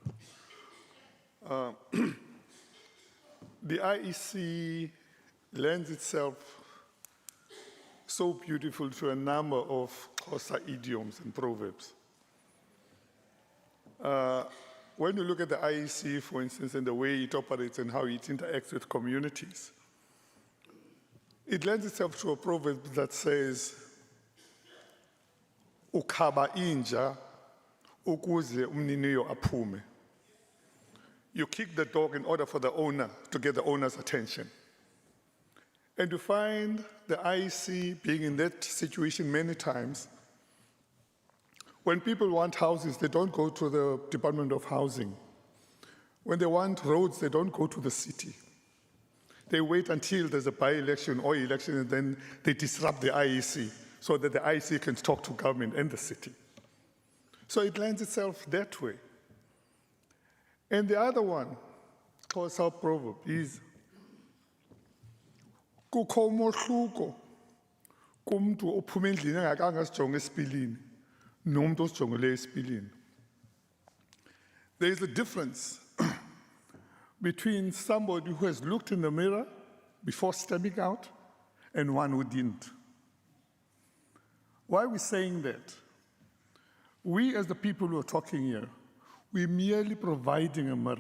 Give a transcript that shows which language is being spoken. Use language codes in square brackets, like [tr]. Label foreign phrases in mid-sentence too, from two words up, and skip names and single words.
[en] The IEC lends itself so beautiful to a number of Xhosa idioms and proverbs. When you look at the IEC, for instance, and the way it operates and how it interacts with communities, it lends itself to a proverb that says, [xh] "Ukhaba inja ukuze umniniyo aphume." [en] You kick the dog in order for the owner to get the owner's attention. And you find the IEC being in that situation many times. When people want houses, they don't go to the Department of Housing. When they want roads, they don't go to the city. They wait until there's a by-election or election, and then they disrupt the IEC so that the IEC can talk to government and the city. So it lends itself that way. And the other one, Xhosa proverb, is [xh] kukho umohluko kumntu ophuma endlini engakanga asijonge esipilini nomntu osijongele esipilini. [en] There is a difference between somebody who has looked in the mirror before stepping out and one who didn't. Why are we saying that? We, as the people who are talking here, we're merely providing a mirror.